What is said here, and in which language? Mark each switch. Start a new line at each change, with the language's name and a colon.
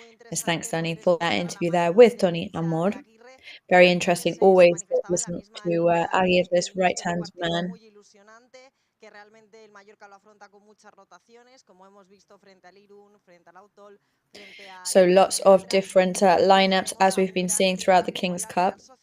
English: Yes, thanks, Danny, for that interview there with Tony Amor. Very interesting, always listening to Aguirre's right-hand man.
Spanish: que realmente el Mallorca lo afronta con muchas rotaciones, como hemos visto frente al Irún, frente al Autol, frente a...
English: So lots of different lineups as we've been seeing throughout the King's Cup.